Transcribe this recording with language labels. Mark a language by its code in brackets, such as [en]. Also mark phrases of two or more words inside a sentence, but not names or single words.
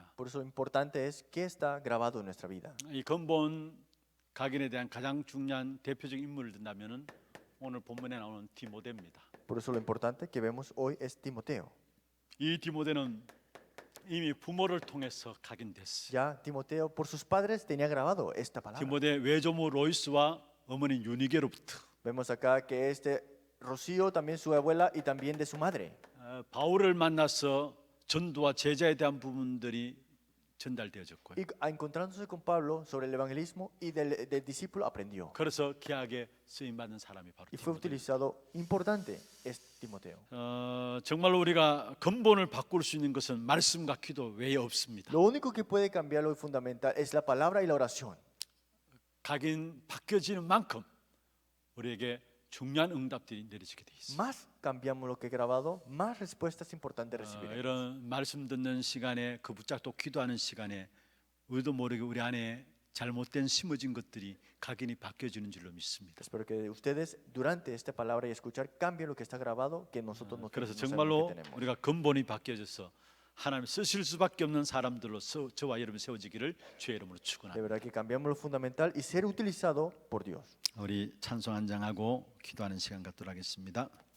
[es] Por eso lo importante es qué está grabado en nuestra vida. [ko] 이 근본 각인에 대한 가장 중요한 대표적인 인물을 든다면은 오늘 본문에 나오는 디모데입니다. [es] Por eso lo importante que vemos hoy es Timoteo. [ko] 이 디모데는 이미 부모를 통해서 각인됐어요. [es] Ya Timoteo por sus padres tenía grabado esta palabra. [ko] 디모데 외조모 로이스와 어머니 유니게로부터 [es] Vemos acá que Rocío, también su abuela y también de su madre. [ko] 바울을 만나서 전도와 제자에 대한 부분들이 전달되어졌고요. [es] Y encontrándose con Pablo sobre el evangelismo y del discípulo aprendió. [ko] 그래서 귀하게 쓰임 받는 사람이 바로 [es] Y fue [ko] 디모데. [es] utilizado importante es Timoteo. [ko] 정말로 우리가 근본을 바꿀 수 있는 것은 말씀과 기도 외에 없습니다. [es] Lo único que puede cambiar lo fundamental es la palabra y la oración. [ko] 각인 바뀌어지는 만큼 우리에게 중요한 응답들이 내려지게 돼 있습니다. [es] Más cambiamos lo que he grabado, más respuestas importantes recibiremos. [ko] 이런 말씀 듣는 시간에 그 붙잡고 기도하는 시간에 우리도 모르게 우리 안에 잘못된 심어진 것들이 각인이 바뀌어지는 줄로 믿습니다. [es] Espero que ustedes durante esta palabra y escuchar cambien lo que está grabado, que nosotros no [ko] 그래서 [es] no sabemos [ko] 정말로 [es] que tenemos. [ko] 우리가 근본이 바뀌어져서 하나님 쓰실 수밖에 없는 사람들로 저와 여러분 세워지기를 주의 이름으로 [es] De [ko] 축원합니다. [es] verdad que cambiamos lo fundamental y ser utilizado por Dios. [ko] 우리 찬송 한 장하고 기도하는 시간 갖도록 하겠습니다.